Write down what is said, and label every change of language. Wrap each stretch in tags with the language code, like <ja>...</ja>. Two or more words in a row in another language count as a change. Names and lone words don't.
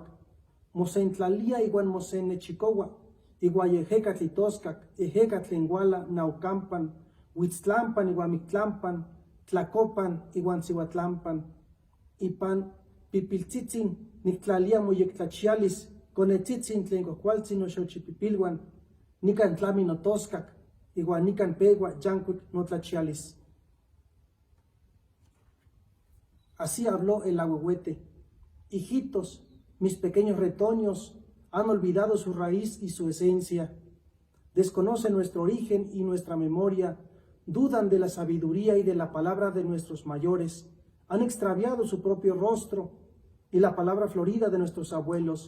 <nah>Mosentlalia iuan mosennechicoua iuan ejecatl itoscac, ejecatl tlen uala naucampan, huitztlampan iuan mictlampan, tlacopan iuan siuatlampan. Ipan pipiltzitzin nictlalia moyectlachialis conetzitzin tlen cuacualtzin noxochipipilhuan, nican tlami notoscac, iuan nican pegua yancuic notlachialis.</nah> <es>Así habló el ahuehuete. Hijitos, mis pequeños retoños han olvidado su raíz y su esencia. Desconocen nuestro origen y nuestra memoria, dudan de la sabiduría y de la palabra de nuestros mayores, han extraviado su propio rostro y la palabra florida de nuestros abuelos.</es>